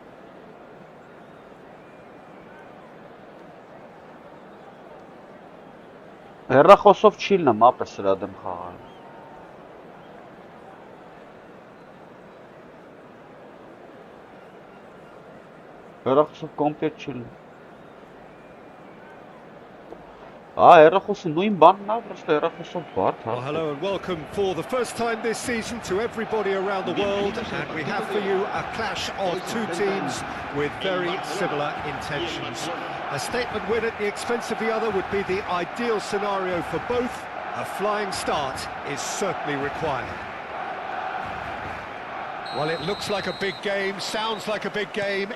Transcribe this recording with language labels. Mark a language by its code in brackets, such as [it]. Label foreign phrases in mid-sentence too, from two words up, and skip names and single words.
[hy] Հեռախոսով չի լինում ապը սրա դեմ խաղալ։ Հեռախոսով կոմպետ չի լինում։ Հեռախոսը նույն բանն է, պրոստը հեռախոսով բարդ է։ [en] Hello and welcome for the first time this season to everybody around the world, and we have for you a clash of two teams with very similar intentions. A statement win at the expense of the other would be the ideal scenario for both. A flying start is certainly required. Well, it looks like a big game, sounds like a big game.